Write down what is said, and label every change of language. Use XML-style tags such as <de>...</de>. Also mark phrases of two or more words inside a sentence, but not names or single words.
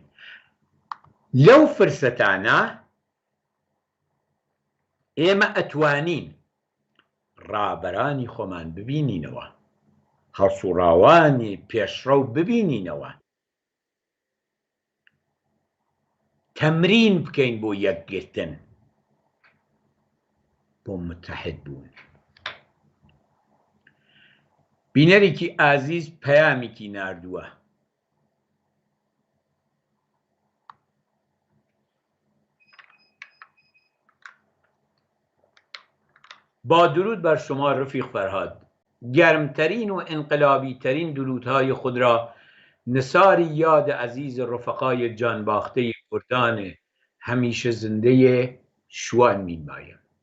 <ckb>لەو فرسەتانە ئێمە ئەتوانین ڕابەرانی خۆمان ببینینەوە، هەڵسوڕاوانی پێشڕەو ببینینەوە، تەمرین بکەین بۆ یەکگرتن، بۆ متحد بوون. بینەرێکی ئازیز پەیامێکی ناردووە،</ckb> <fa>با درود بر شما رفیق فرهاد، گرمترین و انقلابی درودهای خود را نثار یاد عزیز رفقای جانباخته کردان همیشه زنده شوان می‌نمایم.</fa>